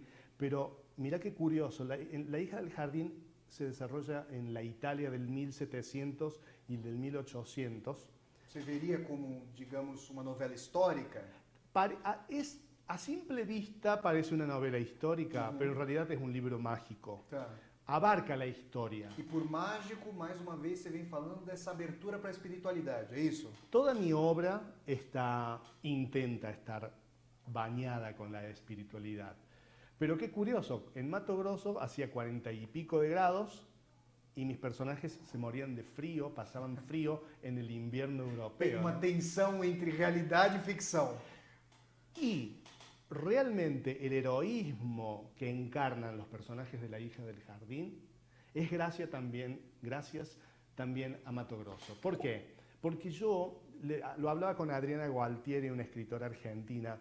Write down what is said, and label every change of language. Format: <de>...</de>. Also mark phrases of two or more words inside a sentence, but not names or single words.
<es>Pero mira qué curioso, La hija del jardín se desarrolla en la Italia del 1700 y del 1800. ¿Se vería como, digamos, una novela histórica? A simple vista parece una novela histórica, pero en realidad es un libro mágico.</es> <pt>Tá.</pt> <es>Abarca la historia.</es> <pt>E por mágico, mais uma vez, você vem falando dessa abertura para a espiritualidade, é isso?</pt> <es>Toda mi obra intenta estar bañada con la espiritualidad. Pero qué curioso, en Mato Grosso hacía 40 y pico de grados y mis personajes se morían de frío, pasaban frío en el invierno</es> <pt>Tem</pt> <es>europeo.</es> <pt>uma tensão entre realidade e ficção.</pt> <es>Y realmente el heroísmo que encarnan los personajes de La hija del jardín es gracias también a Mato Grosso. ¿Por qué? Porque yo lo hablaba con Adriana Gualtieri, una escritora argentina.</es>